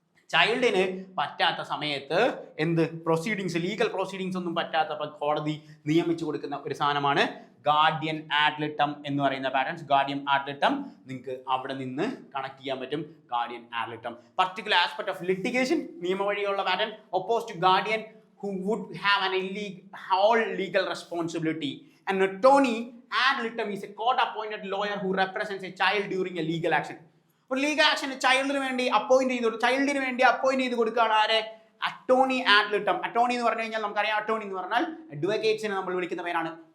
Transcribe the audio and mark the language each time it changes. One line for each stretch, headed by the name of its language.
Malayalam: ചൈൽഡിന് പറ്റാത്ത സമയത്ത് എന്ത് പ്രൊസീഡിങ്സ്, ലീഗൽ പ്രൊസീഡിങ്സ് ഒന്നും പറ്റാത്തപ്പോൾ കോടതി നിയമിച്ചു കൊടുക്കുന്ന ഒരു സാധനമാണ് ഗാർഡിയൻ ആഡ് ലിറ്റം എന്ന് പറയുന്ന പാറ്റേൺസ്. ഗാർഡിയൻ ആഡ് ലിറ്റം നിങ്ങൾക്ക് അവിടെ നിന്ന് കണക്ട് ചെയ്യാൻ പറ്റും.
English: guardian ad litem particular aspect of litigation,
Malayalam: നിയമ വഴിയുള്ള pattern.
English: Oppose to guardian who would have an whole legal responsibility. An attorney ad litem is a court appointed lawyer who represents a child during a legal action.
Malayalam: ഒരു legal action ചൈൽഡിന് വേണ്ടി appoint ചെയ്ത് കൊടുക്കുകയാണ് ആരെ? Attorney add ലിറ്റം. Attorney എന്ന് പറഞ്ഞു കഴിഞ്ഞാൽ നമുക്കറിയാം, attorney എന്ന് പറഞ്ഞാൽ അഡ്വക്കേറ്റ്സിനെ നമ്മൾ വിളിക്കുന്ന പേരാണ്.